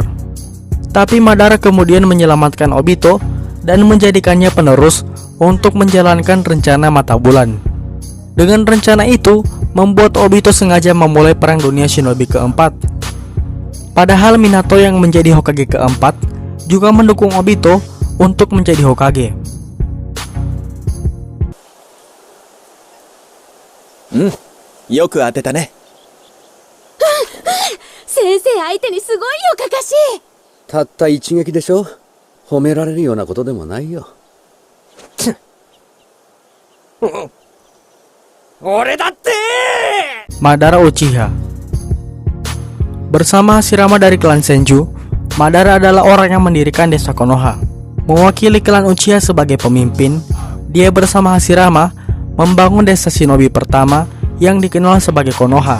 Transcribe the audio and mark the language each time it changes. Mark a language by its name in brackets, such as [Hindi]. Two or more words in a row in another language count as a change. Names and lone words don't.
[Indonesian] Tapi Madara kemudian menyelamatkan Obito dan menjadikannya penerus untuk menjalankan rencana mata bulan. Dengan rencana itu, membuat Obito sengaja memulai perang dunia shinobi keempat. Padahal Minato yang menjadi Hokage keempat juga mendukung Obito untuk menjadi Hokage. [Japanese] よく当てたね。先生相手にすごいよ、カカシ。たった一撃でしょ。褒められるようなことでもないよ。俺だって [Indonesian] Madara Uchiha. Bersama Hashirama dari klan Senju, Madara adalah orang yang mendirikan desa Konoha. Mewakili klan Uchiha sebagai pemimpin, dia bersama Hashirama membangun desa shinobi pertama yang dikenal sebagai Konoha.